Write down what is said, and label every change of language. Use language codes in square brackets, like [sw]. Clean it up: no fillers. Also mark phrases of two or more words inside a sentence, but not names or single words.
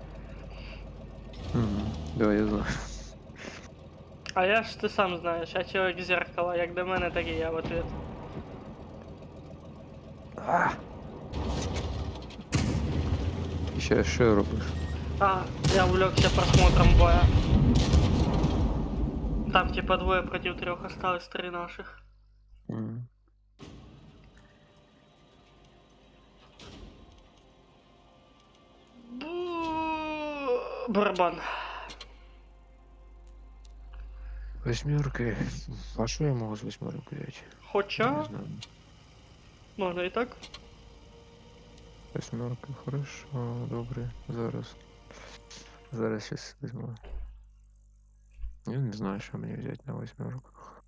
[ru] Да, я знаю. [uk] А я ж ти сам знаєш, я чоловік зеркала, як до мене, так і я [ru] в ответ. [uk] А! І ще що робиш? [ru] А, я увлекся просмотром боя. Там типа 2 против 3 осталось 3 наших. М. Барабан. Восьмерки. [uk] А що я можу з восьмерок взяти? Не Хоча, знаю. можна і так. [ru] Восьмерки, хорошо, добре. [uk] Зараз. Зараз щас візьму. Я не знаю, що мені взяти на восьмерках.